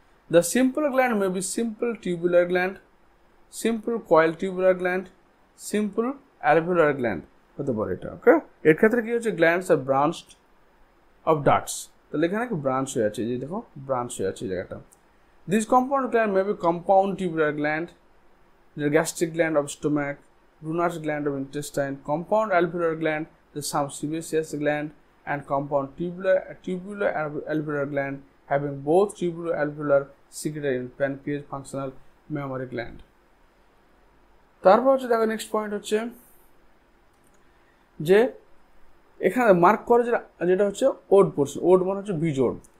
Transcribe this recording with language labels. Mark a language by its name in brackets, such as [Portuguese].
[English] the simple gland may be simple tubular gland, simple coil tubular gland, simple alveolar gland [Bangla] হতে পারে এটা। ওকে, এর ক্ষেত্রে কি হচ্ছে, [English] Glands are branched of ducts. [Bangla] তাহলে এখানে কি ব্রাঞ্চ হয়ে আছে, যে দেখো ব্রাঞ্চ হয়ে আছে এই জায়গাটা। [English] This compound gland may be compound tubular gland, the gastric gland of stomach, Brunner's gland of intestine, compound alveolar gland, the sebaceous gland, and compound tubular alveolar gland, having both tubular alveolar secreted in pancreas functional mammary gland. [Bangla] তারপর হচ্ছে দেখো next point হচ্ছে যে এখানে mark করে যেটা হচ্ছে ode portion, ode মানে হচ্ছে বিজোড়।